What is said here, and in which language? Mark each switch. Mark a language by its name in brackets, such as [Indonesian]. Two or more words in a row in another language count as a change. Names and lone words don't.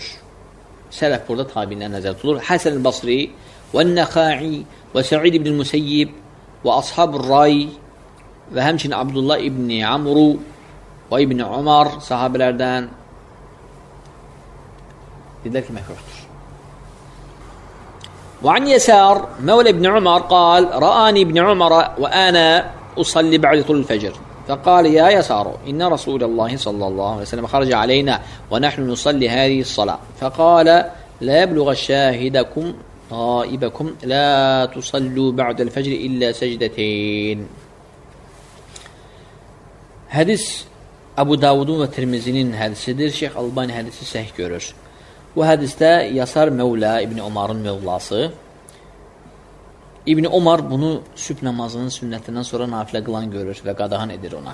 [Azerbaijani] Sələf burada tabiinlər nəzər tutulur. Həsən el-Basri və Nəxai və Səid ibn Müseyyib və Ashab-ı Ray və həmçinin Abdullah ibn Amru və ibn Umar sahabələrdən dedilər ki, məkruhdur. [Arabic] وعن يسار مولى ابن عمر قال رآني ابن عمر وأنا أصلي بعد طلوع الفجر فقال يا يسار إن رسول الله صلى الله عليه وسلم خرج علينا ونحن نصلي هذه الصلاة فقال لا يبلغ شاهدكم غائبكم لا تصلوا بعد الفجر إلا سجدتين. [Azerbaijani] Hədis Əbu Davudun və Tirmizinin hədisidir. Şeyx Albani hədisi səhih görür. Bu hədisdə Yasar Mevla İbn Umarın mevlası. İbn Umar bunu sübh namazının sünnətindən sonra nafilə qılan görür və qadağan edir ona.